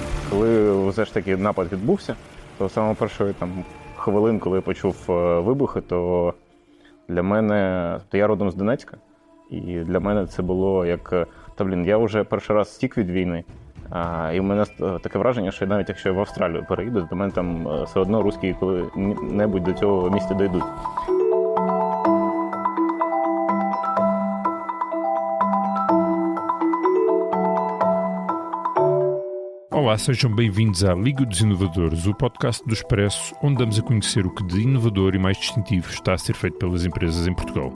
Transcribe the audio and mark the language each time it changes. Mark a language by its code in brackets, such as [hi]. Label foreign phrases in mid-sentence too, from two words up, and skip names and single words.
[uk] Коли все ж таки напад відбувся, то саме першої хвилин, коли я почув вибухи, то для мене, то я родом з Донецька, і для мене це було як, я вже перший раз стік від війни, і в мене таке враження, що навіть якщо я в Австралію переїду, то мене там все одно русські коли-небудь до цього місця дійдуть. [pt] Olá, sejam bem-vindos à Liga dos Inovadores, o podcast do Expresso, onde damos a conhecer o que de inovador e mais distintivo está a ser feito pelas empresas em Portugal.